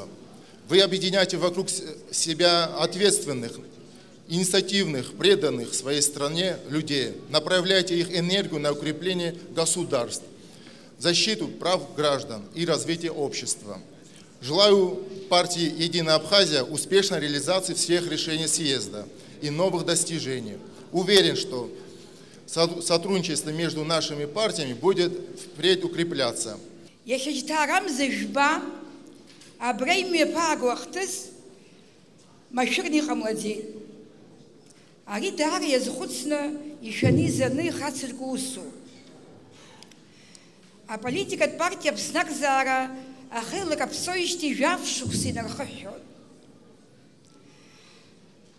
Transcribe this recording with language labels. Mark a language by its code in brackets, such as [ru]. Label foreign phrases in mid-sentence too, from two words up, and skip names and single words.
[ru] Вы объединяете вокруг себя ответственных, инициативных, преданных своей стране людей, направляете их энергию на укрепление государств, защиту прав граждан и развитие общества. Желаю партии «Единая Абхазия» успешной реализации всех решений съезда и новых достижений. Уверен, что сотрудничество между нашими партиями будет впредь укрепляться. [ab] Ари даара иазхәыцны ишәаны изаны ихацырку усуп. Аполитикатә партиа Аԥсны акзаара ахеилак аԥсоижьҭеи жәаф шықәса инархыҳәҳәон.